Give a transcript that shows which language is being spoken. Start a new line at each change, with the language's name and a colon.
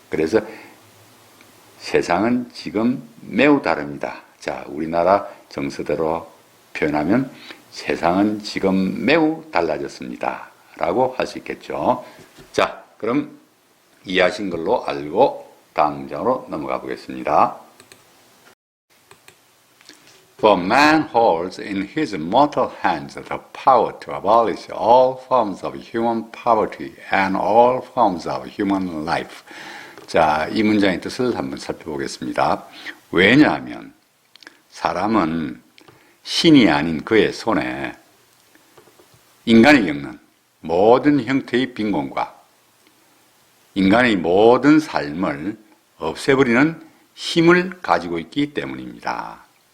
Korean: 그래서 세상은 지금 매우 다릅니다. 자, 우리나라 정서대로 표현하면 세상은 지금 매우 달라졌습니다. 라고 할 수 있겠죠. 자, 그럼 이해하신 걸로 알고 다음 문장으로 넘어가 보겠습니다.
English: For man holds in his mortal hands the power to abolish all forms of human poverty and all forms of human life.
Korean: 자, 이 문장의 뜻을 한번 살펴보겠습니다. 왜냐하면 사람은 신이 아닌 그의 손에 인간이 겪는 모든 형태의 빈곤과 인간의 모든 삶을 없애버리는 힘을 가지고 있기 때문입니다.